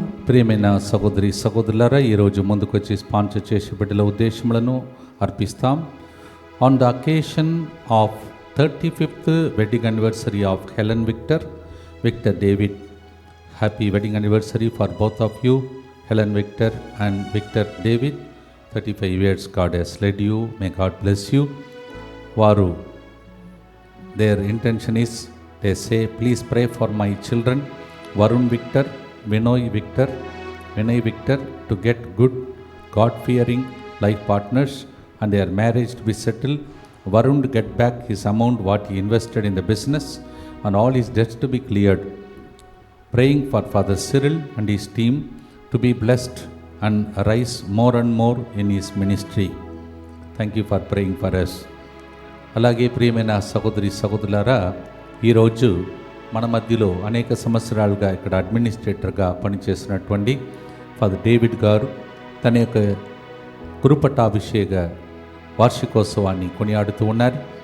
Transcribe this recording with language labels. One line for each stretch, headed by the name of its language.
Telugu: ప్రియమైన సహోదరి సహోదరులారా, ఈరోజు ముందుకొచ్చి స్పాన్సర్ చేసే బిడ్డల ఉద్దేశములను అర్పిస్తాం.
English: On the occasion of 35th wedding anniversary of Helen Victor David. Happy wedding anniversary for both of you, Helen Victor and Victor David. 35 years God has led you. May God bless you. Varu, their intention is, they say, please pray for my children Varun Victor, Vinay Victor to get good God-fearing life partners and their marriage to be settled. Varun to get back his amount what he invested in the business and all his debts to be cleared. Praying for Father Cyril and his team to be blessed and rise more and more in his ministry. Thank you for praying for us.
Telugu: అలాగే ప్రియమైన సహోదరి సహోదరులారా, ఈరోజు మన మధ్యలో అనేక సంవత్సరాలుగా ఇక్కడ అడ్మినిస్ట్రేటర్గా పనిచేసినటువంటి ఫాదర్ డేవిడ్ గారు తన యొక్క గురుపట్టాభిషేక వార్షికోత్సవాన్ని కొనియాడుతూ ఉన్నారు.